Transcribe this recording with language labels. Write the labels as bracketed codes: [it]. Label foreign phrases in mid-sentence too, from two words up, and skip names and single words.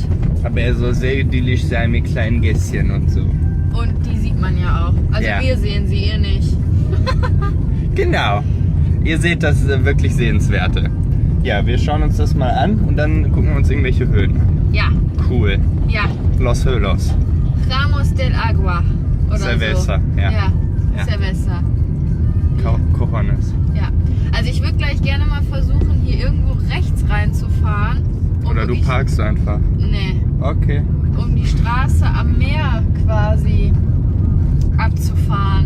[de] Aber er soll sehr idyllisch sein mit kleinen Gässchen und so. und die sieht man ja auch. Also Ja. wir sehen sie, ihr nicht. Genau. Ihr seht das wirklich Sehenswerte. Ja, wir schauen uns das mal an und dann gucken wir uns irgendwelche Höhlen an. Ja, Cool. ja. [es] Los Höhlos. [de] Ramos del Agua. Oder Cerveza, so. ja. Ja, Ja. Cerveza. Cojones. Ja. Also ich würde gleich gerne mal versuchen, hier irgendwo rechts reinzufahren. Oder du wirklich- parkst einfach. Nee, Okay. um die Straße am Meer quasi abzufahren.